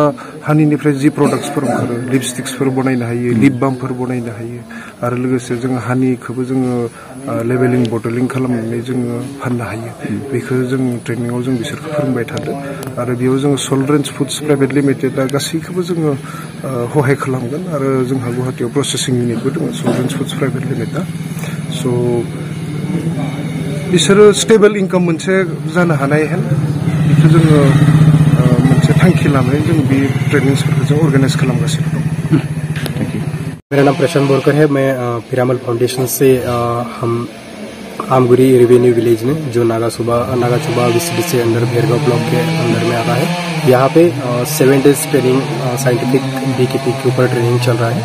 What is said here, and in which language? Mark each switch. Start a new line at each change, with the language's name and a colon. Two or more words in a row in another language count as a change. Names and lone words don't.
Bodo: हानिनिफ्राय जि प्रडाक्ट्सफोर ओंखारो लिपस्टिक्सफोर बनायनो हायो लिप बामफोर बनायनो हायो आरो लोगोसे जोङो हानिखौबो जोङो लेभेलिं बटलिं खालामनानै जोङो फाननो हायो बेखौ जों ट्रेनिङाव जों बिसोरखौ फोरोंबाय थादों आरो बेयाव जोङो सल्ड्रेन्स फुड्स प्राइभेट लिमिटेडआ गासैखौबो जोङो सहाय खालामगोन आरो जोंहा गुवाहाटियाव प्रसेसिं इउनिटबो दङ सल्ड्रेन्स फुड्स प्राइभेट लिमिटेडआ स' बिसोरो स्टेबल इनकाम मोनसे जानो हानाय बेखौ जोङो मोनसे थांखि लानानै जों बे ट्रेनिंसफोरखौ जों अर्गानाइज खालामगासिनो दं।
Hindi: मेरा नाम प्रशांत बोरकर है। मैं पिरामल फाउंडेशन से हम आमगुरी
English: revenue village
Hindi: में जो नागाचुबा विसिटी से अंदर भेरगाव ब्लॉक के अंदर में आता है यहाँ पे 7
English: days training scientific beekeeping
Hindi: के ऊपर ट्रेनिंग चल रहा है।